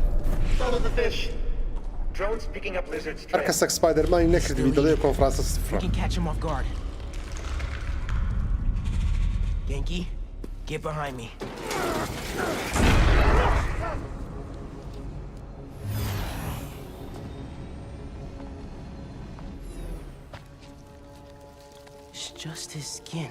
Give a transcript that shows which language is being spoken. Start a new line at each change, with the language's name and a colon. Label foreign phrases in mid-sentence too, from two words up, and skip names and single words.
English: Follow the fish. Drones picking up lizards.
Central Kurdish: هەر کەسێک سپایدەرمانی نەکردوی دەڵێ کۆنفرانسە
English: We سفرە. can catch him off guard. Yankee, get behind me. It's just his skin.